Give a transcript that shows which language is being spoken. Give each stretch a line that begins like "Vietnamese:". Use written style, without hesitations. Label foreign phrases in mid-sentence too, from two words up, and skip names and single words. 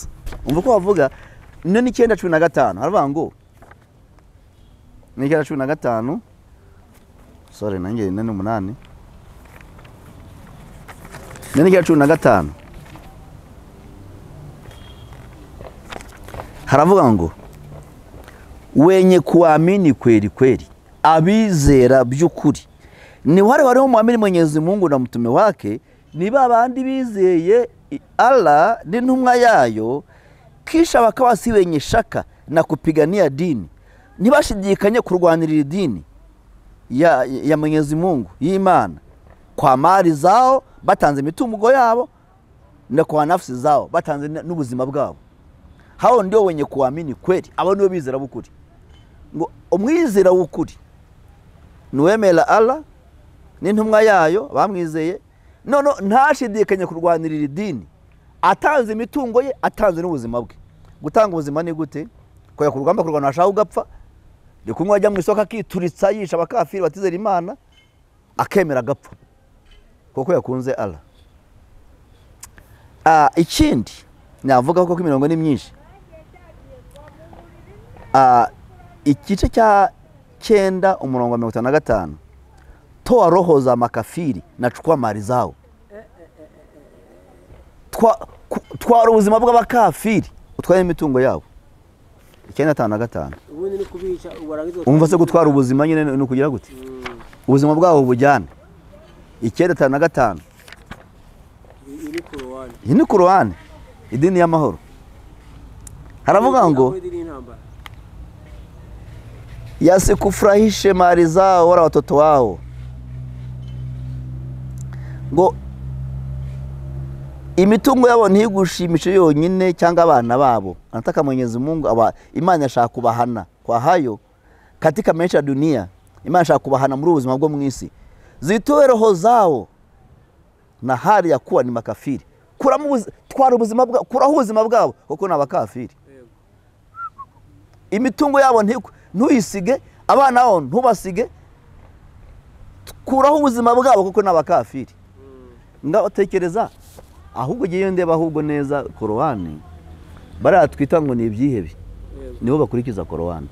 Kinyarwanda: Umva ko bavuga 9:15 haravuga ngo 9:15 sorry nanjye 8 9:15 haravuga ngo
Swahili: wenye kuamini kweli kweli,
Kinyarwanda: abizera by'ukuri ni
Swahili: wale wanaomwamini Mwenyezi Mungu na mtume wake,
Kinyarwanda: ni babandi bizeye Allah n'intumwa yayo,
Swahili: kisha bakawa si wenye shaka na kupigania dini,
Kinyarwanda: ntibashidikanye kurwanirira dini ya Mwenyezi Mungu y'Imana
Swahili: kwa mali zao,
Kinyarwanda: batanze imitungo yabo,
Swahili: na kwa nafsi zao
Kinyarwanda: batanze n'ubuzima bwabo.
Swahili: Hao ndio wenye kuamini kweli,
Kinyarwanda: abo nibo bizera bukuri. Ngo umwizera w'ukuri nuwemera Allah n'intumwa yayo bamwizeye, none ntashidikanye kurwanirira idini, atanze imitungo ye, atanze n'ubuzima bwe. Gutanga ubuzima ni gute? Koya ku rugamba kurwana ashaka ugapfa, ni kumwe ajya mu isoko akituritsa yisha abakafiri batizera Imana, akemera agapfa kuko yakunze Allah. Ikindi navuga ko imirongo ni myinshi. Igice cya
Swahili: 9:55 toa roho za makafiri na chukua mali zao.
Kinyarwanda: Twara ubuzima bw'abakafiri utwaye imitungo yabo. 9:55 ubundi ni kubica warangiza. Umva se gutwara ubuzima nyine no kugira gute? Ubuzima bwabo bujyana. 9:55 ni Qur'an, idini y'amahoro. Haravuga ngo
Swahili: yasikufurahishe mali zao wala watoto wao.
Kinyarwanda: Ngo imitungo yabo ntigushimishe yonyine cyangwa abana babo.
Swahili: Anataka Mwenyezi Mungu
Kinyarwanda: Imana yashaka kubahana
Swahili: kwa hayo, katika maisha ya dunia.
Kinyarwanda: Imana ishaka kubahana muri ubuzima bwo mu isi.
Swahili: Zitoe roho zao na hali ya kuwa ni makafiri.
Kinyarwanda: Twara ubuzima bwabo, kuraho ubuzima bwabo kuko ni abakafiri. Imitungo yabo ntuyisige, abana babo ntubasige, kuraho ubuzima bwabo kuko ni abakafiri. Ngaho tekereza, ahubwo giye ndeba ahubwo neza Korowani, bariya twita ngo ni ibyihebe, niho bakurikiza Korowani.